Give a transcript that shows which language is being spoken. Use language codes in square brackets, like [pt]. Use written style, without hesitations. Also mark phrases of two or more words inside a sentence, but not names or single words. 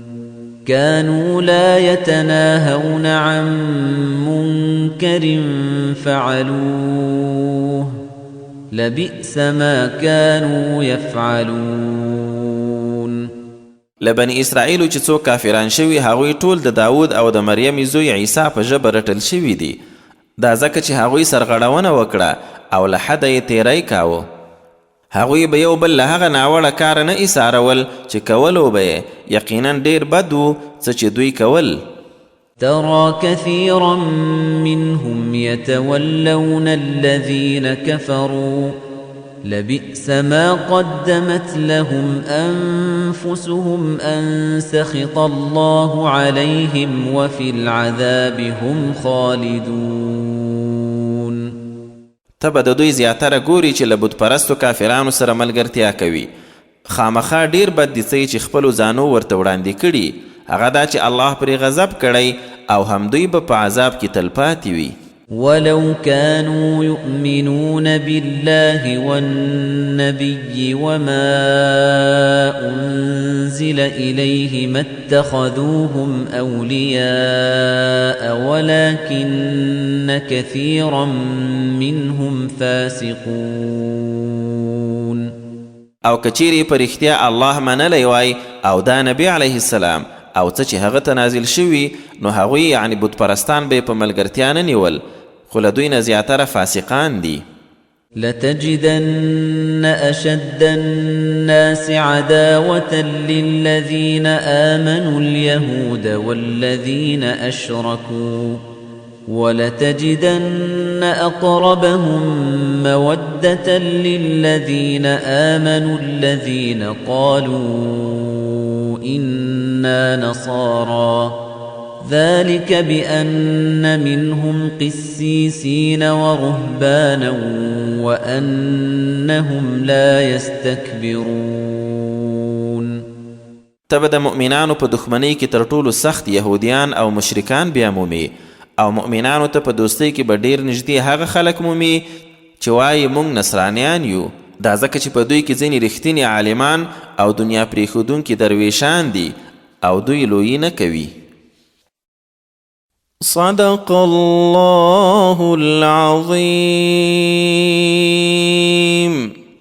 [ar] كانوا لا يتناهون عن منكر فعلوه لبئس ما كانوا يفعلون. [ps] لبني اسرائیلو چې څوک کافران شوي هغوی ټول د داود او د مریم زوی عیسی په ژبه رټل شوي دي. دا ځکه چې هغوی سرغړونه وکړه او له حده یې تیری کاوه. هغوی به یو بل له هغه ناوړه کاره نه ایسارول چې کولو به یې یقینا ډېر بد و څه چې دوی کول. [ar] ترى كثيرا منهم يتولون الذين كفروا لبئس ما قدمت لهم أنفسهم أن سخط الله عليهم وفي العذاب هم خالدون. [ps] ته به د دوی زیاتره ګوري چې له بتپرستو کافرانو سره ملګرتیا کوي. خامخا ډیر بد دي څه چې خپلو ځانو ورته وړاندې کړي، هغه دا چې الله پرې غضب کړی او هم دوی به په عذاب کې تلپاتې وي. [ar] ولو كانوا يؤمنون بالله والنبي وما أنزل إليه ما اتخذوهم أولياء ولكن كثيرا منهم فاسقون. [ps] او کچیری پر اختیا الله منلی وای او دا نبی [ar] علیه السلام [ps] او څه چې هغه ته نازل شوي، نو هغوی یعنی بت پرستان به په ملګرتیا نه نیول، خو له دوی نه زیاتره فاسقان دي. [ar] لتجدن أشد الناس عداوة للذين آمنوا اليهود والذين أشركوا ولتجدن أقربهم مودة للذين آمنوا الذين قالوا إنا نصارى ذلك بأن منهم قسيسين ورهبانا وأنهم لا يستكبرون. [ps] ته به د مؤمنانو په دښمنۍ کې تر ټولو سخت یهودیان او مشرکان بیا مومي، او مؤمنانو ته په دوستۍ کې به ډیر نږدې هغه خلک مومي چې وایي موږ نصرانیان یو. دا ځکه چې په دوی کې ځینې رښتینې عالمان او دنیا پرېښودونکي درویشان دي او دوی لویي نه کوي. [ar] صدق الله العظيم.